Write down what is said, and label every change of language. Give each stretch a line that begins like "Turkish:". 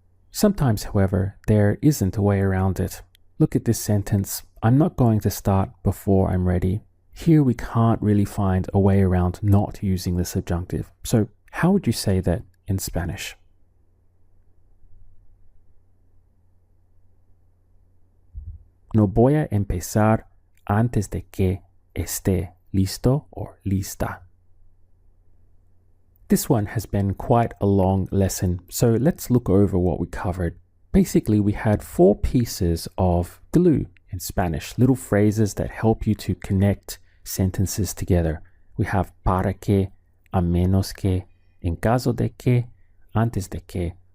English: Sometimes, however, there isn't a way around it. Look at this sentence. I'm not going to start before I'm ready. Here we can't really find a way around not using the subjunctive. So how would you say that in Spanish?
Spanish: No voy a empezar antes de que esté listo or lista.
English: This one has been quite a long lesson, so let's look over what we covered. Basically, we had 4 pieces of glue in Spanish, little phrases that help you to connect sentences together. We have para que, a menos que, en caso de que, antes de que.